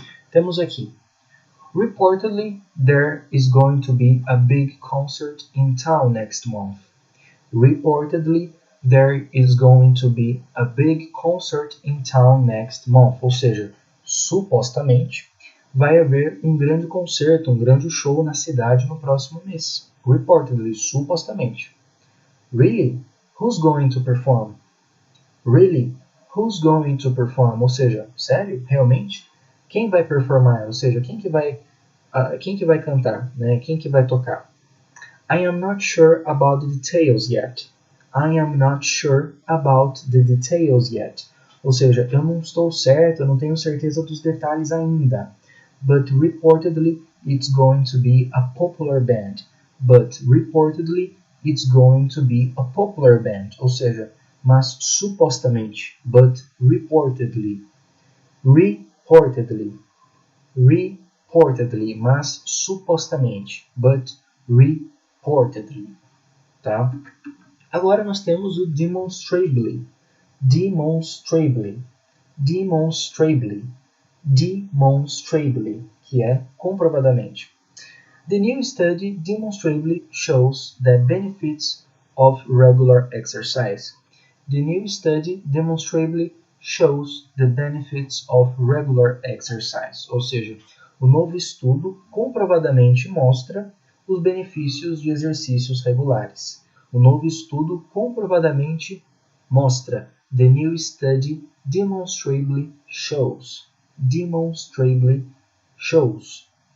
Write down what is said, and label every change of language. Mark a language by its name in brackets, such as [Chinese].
[Portuguese] Temos aqui: [English] Reportedly, there is going to be a big concert in town next month. Reportedly, there is going to be a big concert in town next month. [Portuguese] Ou seja, supostamente, vai haver um grande concerto, um grande show na cidade no próximo mês. [English] Reportedly, supostamente. Really? Who's going to perform? Really? Who's going to perform? [Portuguese] Ou seja, sério? Realmente? Quem vai performar? Ou seja, quem que vai cantar? Né? Quem que vai tocar? [English] I am not sure about the details yet. I am not sure about the details yet. [Portuguese] Ou seja, eu não estou certo, eu não tenho certeza dos detalhes ainda. [English] But reportedly, it's going to be a popular band. But reportedly, it's going to be a popular band. [Portuguese] Ou seja, mas supostamente. [English] But reportedly. Reportedly, [Portuguese] mas supostamente. [English] But reportedly. Tá? [Portuguese] Agora nós temos o demonstrably, que é comprovadamente. [English] The new study demonstrably shows the benefits of regular exercise. The new study demonstrably shows the benefits of regular exercise. [Portuguese] Ou seja, o novo estudo comprovadamente mostra os benefícios de exercícios regulares. O novo estudo comprovadamente mostra. [English] The new study demonstrably shows. Demonstrably shows.